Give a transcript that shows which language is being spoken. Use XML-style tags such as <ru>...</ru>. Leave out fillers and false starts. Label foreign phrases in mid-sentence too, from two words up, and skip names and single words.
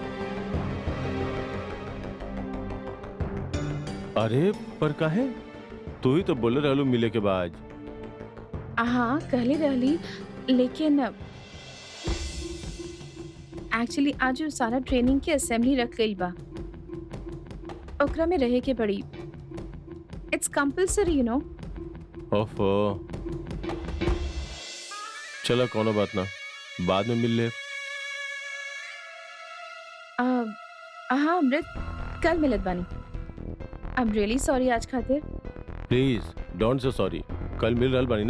<bho>अरे पर काहे, तू ही तो बोले रहलू मिले के बाद। हाँ कहले रहली, लेकिन एक्चुअली आज सारा ट्रेनिंग के असेंबली रख गई बा, ओकरा में रहे के पड़ी।</bho> <en>It's compulsory you know.</en> <bho>ओफो, चलो कोनो बात ना, बाद में मिल ले। हाँ अमृत, कल मिलत बानी।</bho> <en>I am really sorry</en> <bho>आज खातिर।</bho> <en>please don't say sorry,</en> <bho>कल मिल रहल बानी ना।</bho>